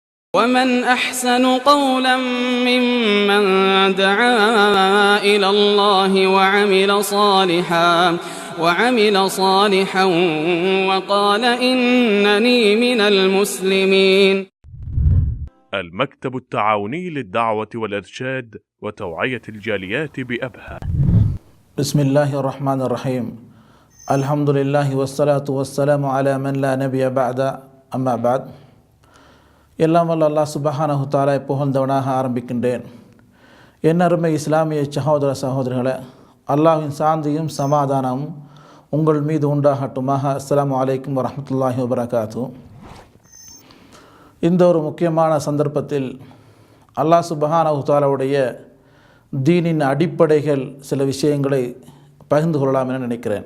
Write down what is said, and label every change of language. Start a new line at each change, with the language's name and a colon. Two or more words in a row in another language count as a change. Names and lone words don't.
Arabic: ومن أحسن قولا ممن دعا إلى الله وعمل صالحا وقال إنني من المسلمين. المكتب التعاوني للدعوة والإرشاد وتوعية الجاليات بأبها. بسم الله الرحمن الرحيم. الحمد لله والصلاة والسلام على من لا نبي بعد. أما بعد.
Tamil: எல்லாம் வல்ல அல்லாஹ்
Arabic: سبحانه وتعالى
Tamil: புகழ்ந்தவனாக ஆரம்பிக்கின்றேன். என் அருமை இஸ்லாமிய சகோதர சகோதரிகளே, அல்லாஹ்வின் சாந்தியும் சமாதானமும் உங்கள் மீது உண்டாகட்டுமாக.
Arabic: السلام عليكم ورحمة الله وبركاته.
Tamil: இந்த ஒரு முக்கியமான சந்தர்ப்பத்தில் அல்லாஹ்
Arabic: سبحانه وتعالى
Tamil: தீனின் அடிப்படைகள் சில விஷயங்களை பகிர்ந்து கொள்ளலாம் என நினைக்கிறேன்.